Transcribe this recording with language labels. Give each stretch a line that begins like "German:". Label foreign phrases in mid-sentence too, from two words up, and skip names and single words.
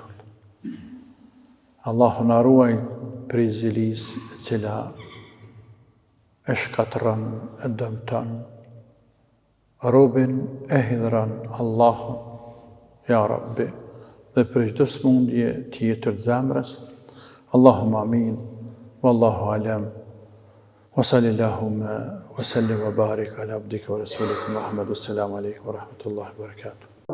Albanian: Allahu na ruaj prej zilisë e cila e shkatërron, e dëmton, robin e hidhron Allahu,
Arabic: يا رب,
Albanian: dhe prej të smundje tjetër të zemrës.
Arabic: اللهم آمين، والله أعلم، وصل اللهم وسلم وبارك على عبدك ورسولك محمد، والسلام عليكم ورحمة الله وبركاته.